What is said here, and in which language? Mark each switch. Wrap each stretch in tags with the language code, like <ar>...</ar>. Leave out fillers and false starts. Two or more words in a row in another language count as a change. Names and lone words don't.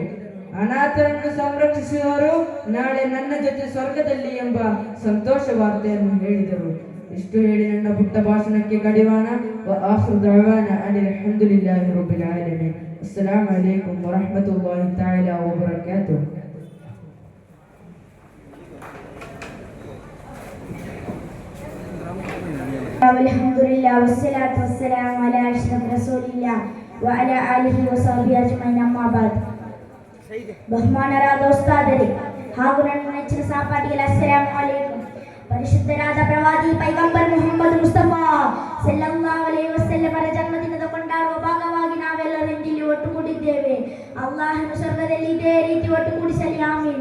<kn>ಅನಾಥರನ್ನು ಸಂರಕ್ಷಿಸುವವರು ನಾಳೆ ನನ್ನ ಜೊತೆ ಸ್ವರ್ಗದಲ್ಲಿ ಎಂಬ ಸಂತೋಷ ವಾರ್ತೆಯನ್ನು ಹೇಳಿದರು. ಇಷ್ಟು ಹೇಳಿ ನನ್ನ ಪುಟ್ಟ ಭಾಷಣಕ್ಕೆ ಕಡಿವಾಣ.</kn> <ar>آخر دعوانا أن الحمد لله رب العالمين. السلام عليكم ورحمة الله تعالى وبركاته. الحمد لله والصلاة والسلام على أشرف رسول الله وعلى آله وصحبه أجمعين أما بعد.</ar> <kn>ബഹുമാനരാದ ಉಸ್ತಾದರೇ ಹಾಗೂ ನನ್ನ ನೆಚ್ಚಿನ ಸಹಪಾಠಿಗಳೇ,</kn> <ar>السلام عليكم.</ar> <kn>ಪರಿಶುದ್ಧರಾದ ಪ್ರವಾದಿ ಪೈಗಂಬರ್ ಮುಹಮ್ಮದ್ ಮುಸ್ತಫಾ</kn> <ar>صلى الله عليه وسلم</ar> <kn>ಜನ್ಮದಿನದ ಕೊಂಡಾಡುವ ಭಾಗವಾಗಿ ನಾವೆಲ್ಲರೂ ಇಲ್ಲಿ ಒಟ್ಟುಗೂಡಿದ್ದೇವೆ. ಅಲ್ಲಾಹನು ಸ್ವರ್ಗದಲ್ಲಿ ಇದೇ ರೀತಿ ಒಟ್ಟುಗೂಡಿಸಲಿ, ಆಮೀನ್.</kn>